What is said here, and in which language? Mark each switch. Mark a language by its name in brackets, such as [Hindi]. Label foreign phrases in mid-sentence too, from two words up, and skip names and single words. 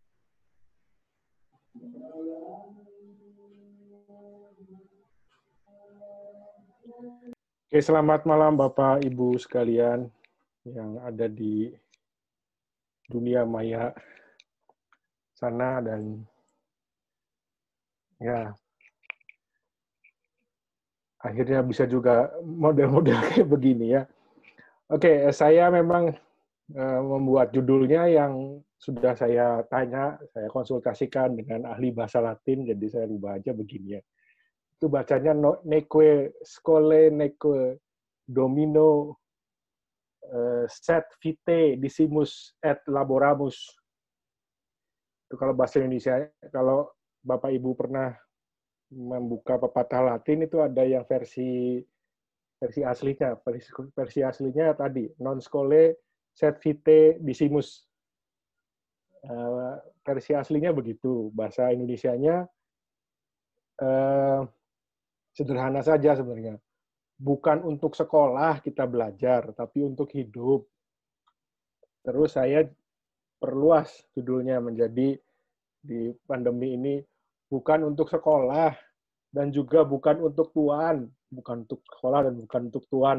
[Indonesian] Oke, selamat malam Bapak Ibu sekalian yang ada di dunia maya sana, dan ya akhirnya bisa juga model-model kayak begini ya. Oke, saya memang membuat judulnya yang sudah saya tanya, saya konsultasikan dengan ahli bahasa Latin, jadi saya rubah aja begini ya. Itu bacanya [Latin] neque scholae neque domino sed vitae discimus et laboramus. [Indonesian] Itu kalau bahasa Indonesia. Kalau Bapak Ibu pernah membuka pepatah Latin, itu ada yang versi aslinya. Versi aslinya tadi [Latin] non scholae sed vitae discimus. [Indonesian] Versi aslinya begitu. Bahasa Indonesianya sederhana saja sebenarnya. Bukan untuk sekolah kita belajar, tapi untuk hidup. Terus saya perluas judulnya menjadi di pandemi ini, bukan untuk sekolah dan juga bukan untuk tuan, bukan untuk sekolah dan bukan untuk tuan.